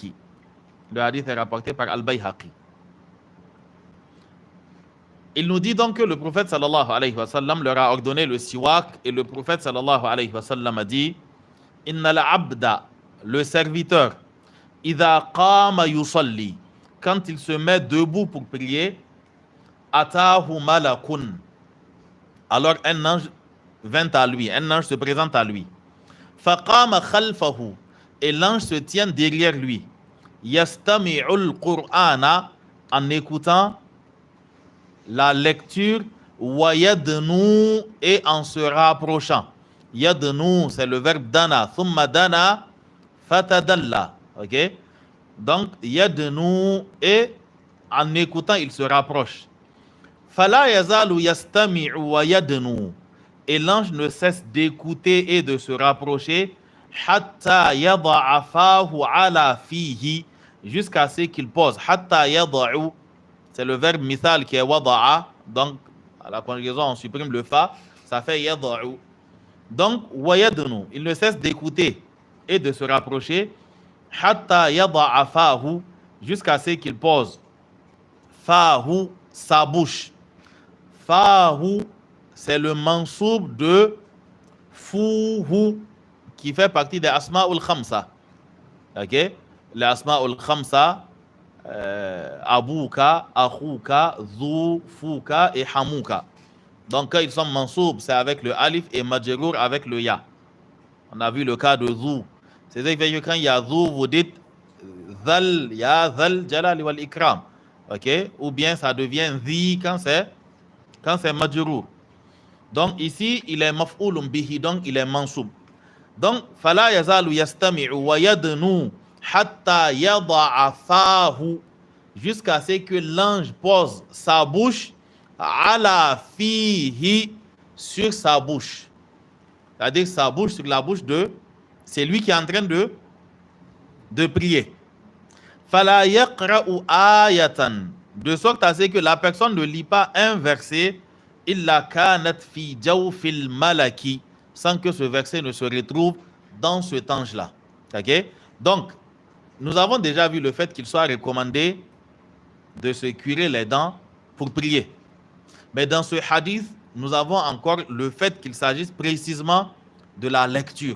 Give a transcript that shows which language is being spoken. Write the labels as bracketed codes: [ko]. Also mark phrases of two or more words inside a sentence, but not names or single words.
[fr] Le hadith est rapporté par Al-Bayhaqi. Il nous dit donc que le prophète [ar] صلى الله عليه وسلم [fr] leur a ordonné le siwak et le prophète [ar] صلى الله عليه وسلم [fr] a dit [ar] إن العبد, [fr] le serviteur, [ar] إذا قام يصلي, [fr] quand il se met debout pour prier, [ar] أتاه ملك, [fr] alors un ange vint à lui, un ange se présente à lui. [ar] فقام خلفه, [fr] et l'ange se tient derrière lui. [ar] يستمع القرآن, [fr] en écoutant la lecture, [ar] ويدنو, [fr] et en se rapprochant. Yadnu, c'est le verbe dana. [ar] ثم دنا فتدلى. [fr] Ok? Donc, yadnu, et en écoutant, il se rapproche. [ar] فلا يزال يستمع ويدنو, [fr] et l'ange ne cesse d'écouter et de se rapprocher [ar] حتى يضع فاه على فيه, [fr] jusqu'à ce qu'il pose. [ar] حتى يضع, [fr] c'est le verbe mithal qui est wada'a, donc à la conjugaison on supprime le fa, ça fait yada'u. Donc [ar] ويدنو, [fr] il ne cesse d'écouter et de se rapprocher [ar] حتى يضع فاه, [fr] jusqu'à ce qu'il pose fahu, sa bouche. Fahu, c'est le mansoub de fuhu, qui fait partie des [ar] الأسماء الخمسة. [fr] Ok? Les [ar] الأسماء الخمسة, أبوك أخوك ذو فوك [fr] et hamuka. Donc quand ils sont mansoub, c'est avec le alif, et majrour avec le ya. On a vu le cas de zu. C'est-à-dire que quand il y a zu, vous dites [ar] ذا يا ذا الجلال والإكرام. [fr] Ok? Ou bien ça devient dhi quand c'est majrour. Donc ici, il est [ar] مفعول به, [fr] donc il est mansoub. Donc, [ar] فلا يزال يستمع ويدنو حتى يضع فاه, [fr] jusqu'à ce que l'ange pose sa bouche [ar] على فيه, [fr] sur sa bouche. C'est-à-dire sa bouche sur la bouche de, c'est lui qui est en train de prier. [ar] فلا يقرأ آية, [fr] de sorte à ce que la personne ne lit pas un verset [ar] إلا كانت في جوف الملك, [fr] sans que ce verset ne se retrouve dans cet ange-là. Okay? Donc, nous avons déjà vu le fait qu'il soit recommandé de se curer les dents pour prier. Mais dans ce hadith, nous avons encore le fait qu'il s'agisse précisément de la lecture.